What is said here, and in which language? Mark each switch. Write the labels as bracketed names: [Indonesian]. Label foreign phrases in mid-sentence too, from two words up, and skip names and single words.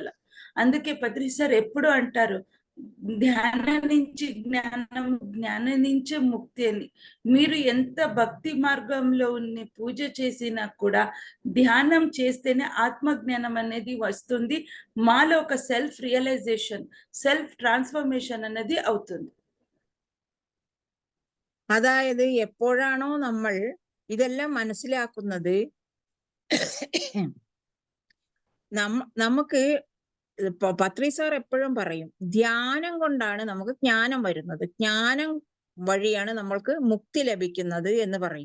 [Telugu] అందుకే పత్రి సార్ ఎప్పుడు అంటారు, ధ్యానం నుంచి జ్ఞానం, జ్ఞానం నుంచే ముక్తి అని. మీరు ఎంత భక్తి మార్గంలో ఉన్న పూజ చేసినా కూడా ధ్యానం చేస్తేనే ఆత్మజ్ఞానం అనేది వస్తుంది. మాలో ఒక [English] self realization, self transformation [Telugu] అనేది అవుతుంది. [Malayalam] അതായത് എപ്പോഴാണോ നമ്മൾ ഇതെല്ലാം മനസ്സിലാക്കുന്നത്, നമുക്ക് പത്രി സാർ എപ്പോഴും പറയും, ധ്യാനം കൊണ്ടാണ് നമുക്ക് ജ്ഞാനം വരുന്നത്, ജ്ഞാനം വഴിയാണ് നമ്മൾക്ക് മുക്തി ലഭിക്കുന്നത് എന്ന് പറയും.